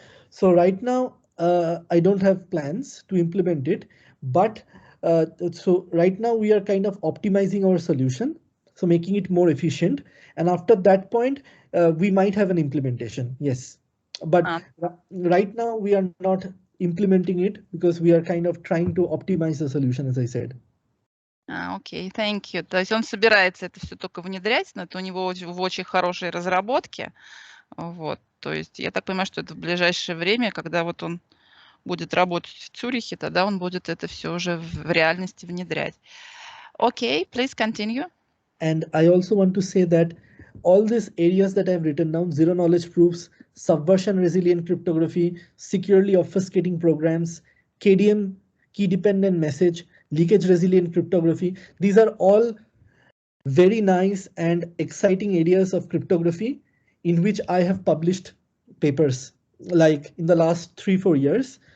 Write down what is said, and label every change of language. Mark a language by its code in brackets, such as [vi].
[en] So right now, I don't have plans to implement it, but so right now we are kind of optimizing our solution, so making it more efficient. And after that point, we might have an implementation, yes. But right now we are not implementing it because we are kind of trying to optimize the solution, as I said. Окей, thank you. [ru] То есть он собирается это все только внедрять, но это у него в очень хорошей разработке. Вот, то есть я так понимаю, что это в ближайшее время, когда вот он будет работать в Цюрихе, тогда он будет это все уже в реальности внедрять. [en] Окей, please continue. And I also want to say that all these areas that I've written down, zero knowledge proofs, subversion resilient cryptography, securely obfuscating programs, KDM, key dependent message, leakage resilient cryptography, these are all very nice and exciting areas of cryptography in which I have published papers like in the last 3-4 years.